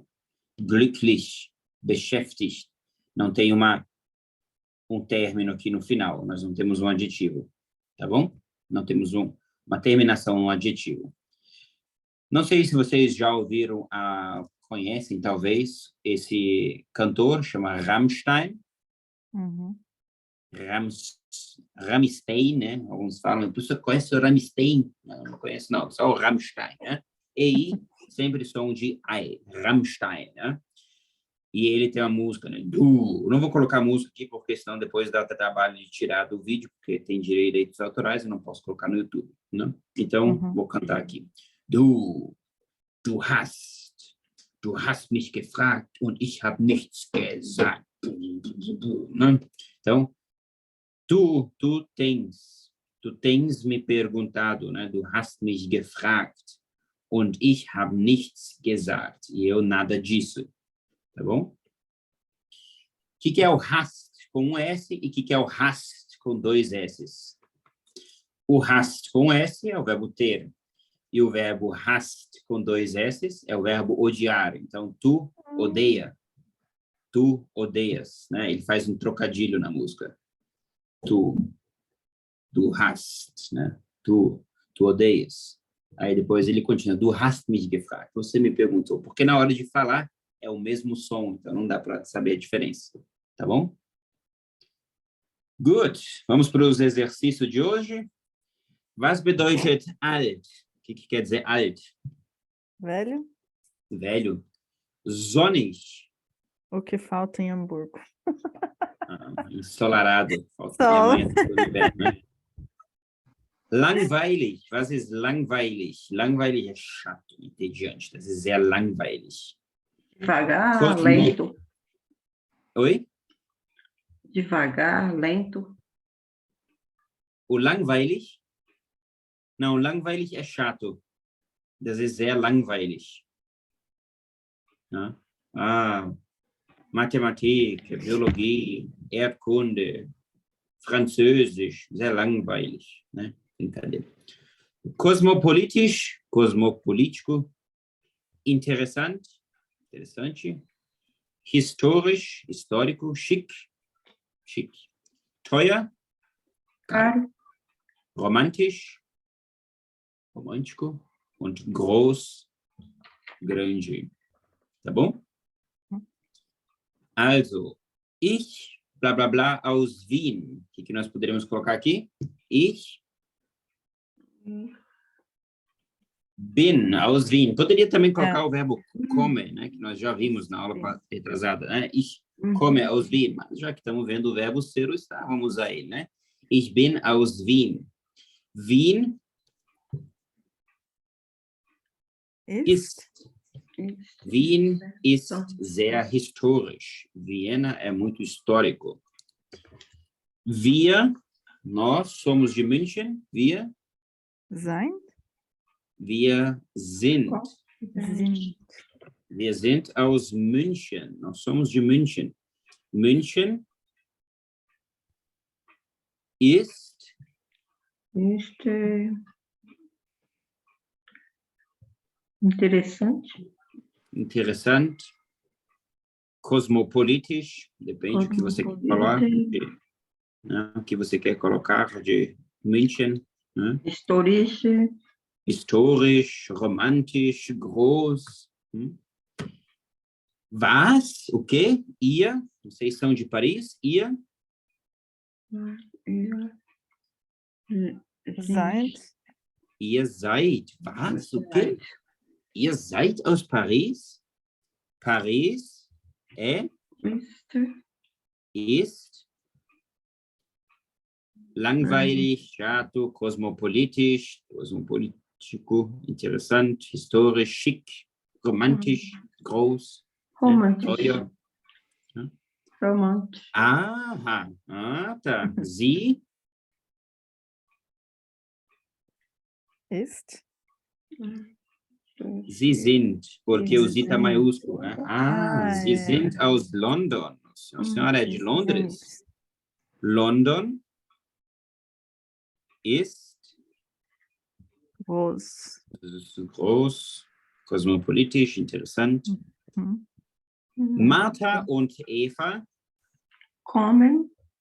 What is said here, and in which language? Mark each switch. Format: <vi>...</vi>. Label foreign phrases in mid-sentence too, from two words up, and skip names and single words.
<de>Glücklich, beschäftigt,</de> <pt>não tem um término aqui no final, nós não temos um adjetivo, tá bom? Não temos uma terminação, um adjetivo. Não sei se vocês já ouviram, conhecem talvez, esse cantor, chama Rammstein. Rammstein, né? Alguns falam, você conhece o Rammstein? Não conheço não, só o Rammstein, né? E sempre som de I, Rammstein, né? E ele tem uma música, né? Não vou colocar música aqui, porque senão depois dá trabalho de tirar do vídeo, porque tem direitos autorais e não posso colocar no YouTube, né? Então, vou cantar aqui.</pt> <de>Du hast mich gefragt und ich habe nichts gesagt.</de> <pt>Né? Então, tu tens me perguntado, né?</pt> <de>Du hast mich gefragt und ich habe nichts gesagt.</de> <pt>E eu nada disso. Tá bom? O que é o hast com um S e o que é o hast com dois S's? O hast com S é o verbo ter. E o verbo hast com dois S's é o verbo odiar. Então, tu odeia. Tu odeias. Né? Ele faz um trocadilho na música. Tu hast. Né? Tu odeias. Aí depois ele continua.</pt> <de>Du hast mich gefragt.</de> <pt>Você me perguntou. Porque na hora de falar, é o mesmo som, então não dá para saber a diferença, tá bom? Good. Vamos para os exercícios de hoje.</pt> <de>Was bedeutet alt?</de> <pt>O que quer dizer alt? Velho? Velho. Sonnig. O que falta em Hamburgo? Ensolarado. Falta amanhã do inverno, né?</pt> <de>Langweilig. Was ist langweilig?</de> <pt>Langweilig é chato, entediante.</pt> <de>Das ist sehr langweilig.</de> <pt>Devagar, lento. Oi? Devagar, lento. O langweilig? Não, langweilig é chato.</pt> <de>Das ist sehr langweilig. Ja? Mathematik, Biologie, Erdkunde, Französisch, sehr langweilig.</de> <pt>Né? Brincadeira. Cosmopolitisch, cosmopolítico, interessante. Historisch, histórico, chique.</pt> <de>Teuer,</de> <pt>Caro.</pt> <de>Romantisch, romântico, und groß,</de> <pt>grande. Tá bom?</pt> <de>Also, ich, blá, blá, blá, aus Wien.</de> <pt>O que nós poderíamos colocar aqui?</pt> <de>Ich bin aus Wien.</de> <pt>Poderia também colocar o verbo come, né? Que nós já vimos na aula retrasada, né?</pt> <de>Ich komme aus Wien.</de> <pt>Mas já que estamos vendo o verbo ser ou estar, vamos usar ele, né?</pt> <de>Ich bin aus Wien. Wien ist. Wien ist sehr historisch.</de> <pt>Viena é muito histórico. Nós somos de München.</pt> <de>Sein? Wir sind. Sind. Wir sind aus München.</de> <pt>Nós somos de München.</pt> <de>München ist.</de> <pt>Interessante.</pt> <de>Cosmopolitisch.</de> <pt>Depende do que você quer falar. O que você quer colocar de München. Né?</pt> <de>Historisch, romantisch, groß. Was?</de> <pt>O quê? Ihr? Vocês são de Paris? Ihr?</pt> <de>Seid. Ihr seid. Was?</de> <pt>O quê?</pt> <de>Ihr seid aus Paris? Paris ist langweilig, chato, cosmopolitisch, cosmopolitico, interessant, historisch, schick, romantisch, groß, teuer. Romantisch.</de> <pt>Aha, tá. Sie</pt> <de>Ist. Sie sind,</de> <pt>porque o Sie está maiúsculo, né?</pt> <de>Sie sind aus London.</de> <pt>A senhora é de Londres.</pt> <de>London ist groß, kosmopolitisch, interessant. Martha und Eva kommen.</de>